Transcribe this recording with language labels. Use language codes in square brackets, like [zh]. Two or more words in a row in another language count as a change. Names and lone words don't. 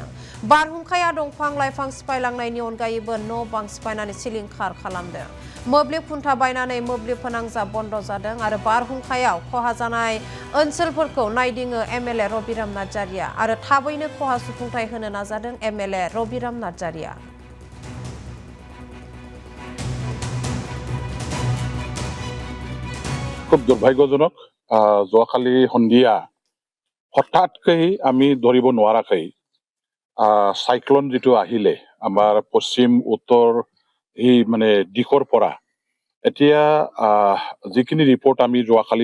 [brx] बारहुंखाया दंफां लाइफां सिफायलांनायनि अनगायैबो न' बां सिफायनानै सिलिंखार खालामदों। मोब्लिब खुन्था बायनानै मोब्लिब फोनांजाब बन्द जादों आरो बारहुंखायाव खहा जानाय ओनसोलफोरखौ नायदिङो एमएलए रबिराम नार्जारिया आरो थाबैनो खहा सुफुंथाय होनो नाजादों एमएलए रबिराम नार्जारिया। [as] খুব দুৰ্ভাগ্যজনক যোৱাকালি সন্ধিয়া হঠাৎকৈ আমি ধৰিব নোৱাৰাকৈ সাইক্লন যিটো আহিলে আমাৰ পশ্চিম উত্তৰ এই মানে দিশৰ পৰা এতিয়া যিখিনি ৰিপৰ্ট আমি যোৱাকালি